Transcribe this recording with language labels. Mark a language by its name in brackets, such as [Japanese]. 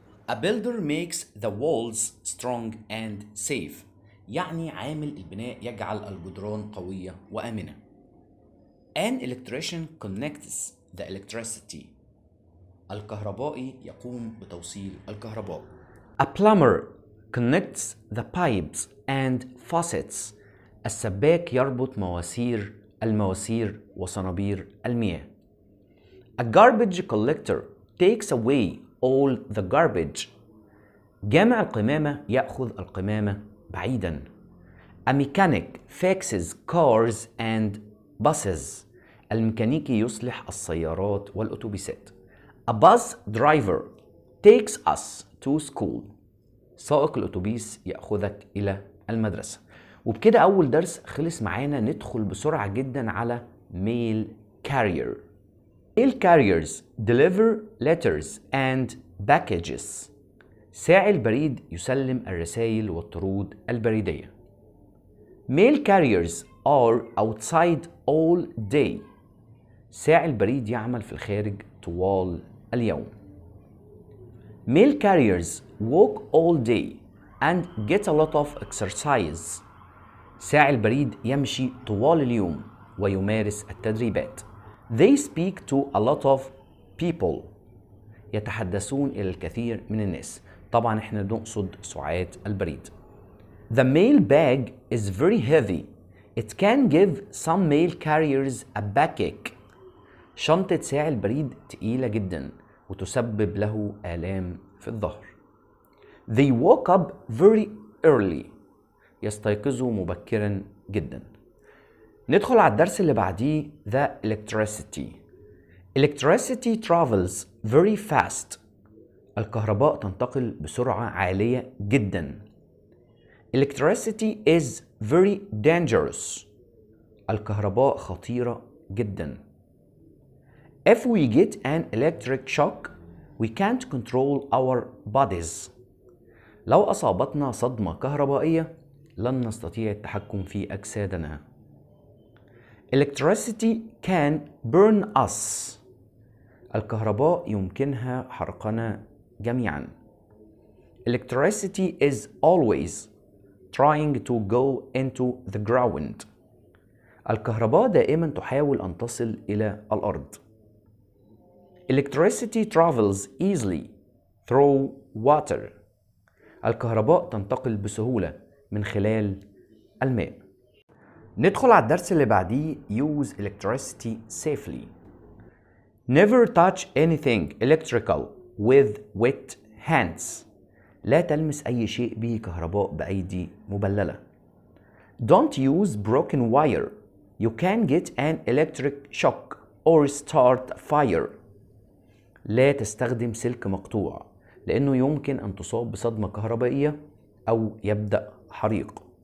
[English] A builder makes the walls strong and safe. [Arabic] يعني عامل البناء يجعل الجدران قوية وآمنة. [English] An electrician connects the electricity. [Arabic] الكهربائي يقوم بتوصيل الكهرباء. [English] A plumber connects the pipes and faucets. [Arabic] السباك يربط المواسير وصنابير المياه. [English] A garbage collector takes away all the garbage. [Arabic] جامع القمامة يأخذ القمامة بعيدا. [English] A mechanic fixes cars and buses. [Arabic] الميكانيكي يصلح السيارات والأتوبيسات. [English] A bus driver takes us to school. [Arabic] سائق الأتوبيس يأخذك إلى المدرسة. وبكده أول درس خلص معانا. ندخل بسرعة جدا على mail carrier. [English] Mail carriers deliver letters and packages. [Arabic] ساعي البريد يسلم الرسائل والطرود البريدية. [English] Mail carriers are outside all day. [Arabic] ساعي البريد يعمل في الخارج طوال اليوم. [English] Mail carriers walk all day and get a lot of exercise. [Arabic] ساعي البريد يمشي طوال اليوم ويمارس التدريبات. [English] They speak to a lot of people. [Arabic] يتحدثون إلى الكثير من الناس. طبعا احنا نقصد ساعات البريد. [English] The mail bag is very heavy. It can give some mail carriers a backache. [Arabic] شنطة ساعي البريد تقيلة جدا وتسبب له آلام في الظهر. [English] They woke up very early. [Arabic] يستيقظوا مبكرا جدا. ندخل على الدرس اللي بعديه. [English] The electricity. Electricity travels very fast. [Arabic] الكهرباء تنتقل بسرعة عالية جدا. [English] Electricity is very dangerous. [Arabic] الكهرباء خطيرة جدا. [English] If we get an electric shock, we can't control our bodies. [Arabic] لو أصابتنا صدمة كهربائية لن نستطيع التحكم في أجسادنا. [English] Electricity can burn us. [Arabic] الكهرباء يمكنها حرقنا جميعا. [English] Electricity is always trying to go into the ground. [Arabic] الكهرباء دائما تحاول أن تصل إلى الأرض. [English] Electricity travels easily through water. [Arabic] الكهرباء تنتقل بسهولة من خلال الماء. ندخل على الدرس اللي بعديه. [English] Use electricity safely. Never touch anything electrical with wet hands. [Arabic] لا تلمس أي شيء به كهرباء بأيدي مبللة. [English] Don't use broken wire. You can get an electric shock or start fire. [Arabic] لا تستخدم سلك مقطوع لأنه يمكن أن تصاب بصدمة كهربائية أو يبدأ حريق.